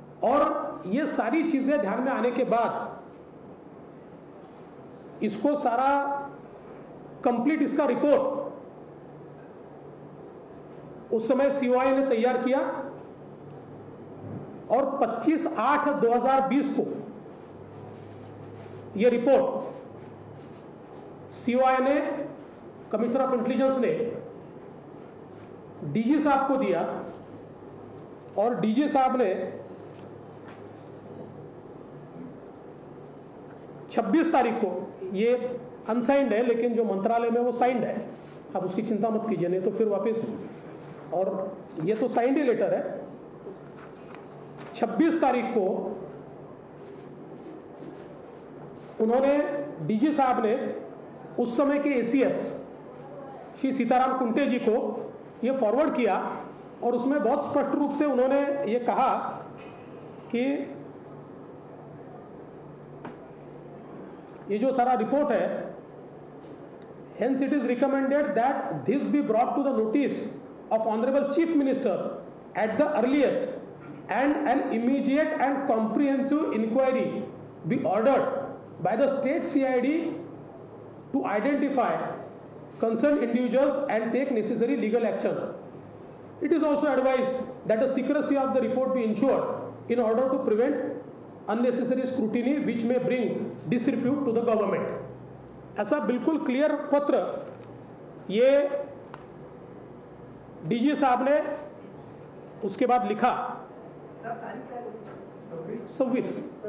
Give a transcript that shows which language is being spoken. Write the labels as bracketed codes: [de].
[hi] और ये सारी चीजें ध्यान में आने के बाद इसको सारा कंप्लीट इसका रिपोर्ट उस समय सीओआई ने तैयार किया और 25/8/2020 को ये रिपोर्ट सीओआई ने, कमिश्नर ऑफ इंटेलिजेंस ने डीजी साहब को दिया और डीजी साहब ने 26 तारीख को, ये अनसाइंड है लेकिन जो मंत्रालय में वो साइंड है, आप उसकी चिंता मत कीजिए, नहीं तो फिर वापस, और ये तो साइंड ही लेटर है। 26 तारीख को उन्होंने, डीजी साहब ने उस समय के एसीएस श्री सीताराम कुंटे जी को ये फॉरवर्ड किया और उसमें बहुत स्पष्ट रूप से उन्होंने ये कहा कि ये जो सारा रिपोर्ट है, [en] hence it is recommended that this be brought to the notice of Honorable Chief Minister at the earliest and an immediate and comprehensive inquiry be ordered by the state CID to identify concerned individuals and take necessary legal action. It is also advised that the secrecy of the report be ensured in order to prevent unnecessary scrutiny which may bring disrepute to the government. [hi] ऐसा बिल्कुल clear पत्र ये DG साहब ने उसके बाद लिखा 26/8।